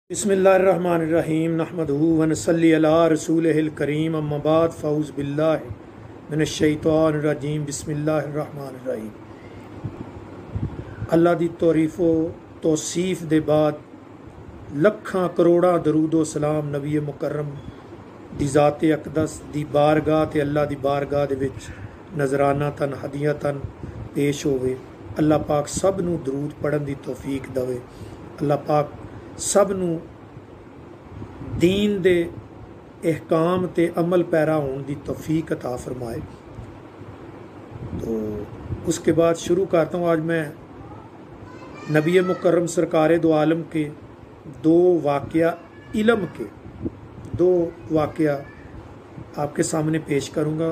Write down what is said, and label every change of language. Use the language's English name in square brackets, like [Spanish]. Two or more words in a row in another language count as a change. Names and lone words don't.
[Arabic] بسم الله الرحمن الرحيم نحمده ونصلي على رسوله الكريم أما بعد فأعوذ بالله من الشيطان الرجيم بسم الله الرحمن الرحيم. [Punjabi] اللہ دی تعریف و توصیف دے بعد لکھاں کروڑاں درود و سلام نبی مکرم دی ذات اقدس دی بارگاہ تے اللہ دی بارگاہ دے وچ نذرانۃً ہدیۃً پیش ہووے. اللہ پاک سب نوں درود پڑھن دی توفیق دیوے. اللہ پاک سب نوں دین دے احکام تے عمل پیرا ہونے کی توفیق عطا فرمائے. [Urdu] تو اس کے بعد شروع کرتا ہوں. آج میں نبی مکرم سرکار دو عالم کے دو واقعہ علم کے دو واقعہ آپ کے سامنے پیش کروں گا.